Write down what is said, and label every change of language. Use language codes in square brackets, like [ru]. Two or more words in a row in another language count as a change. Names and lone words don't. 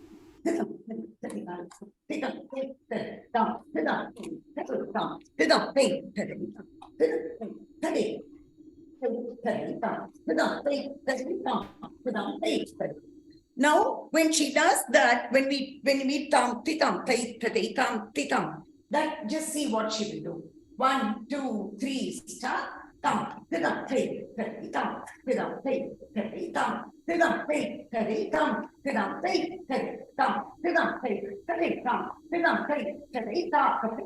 [en] Now, when she does that, when we tam titam titam, that just see what she will do. 1, 2, 3, start. Tam titam titam tam titam titam titam titam titam titam titam titam titam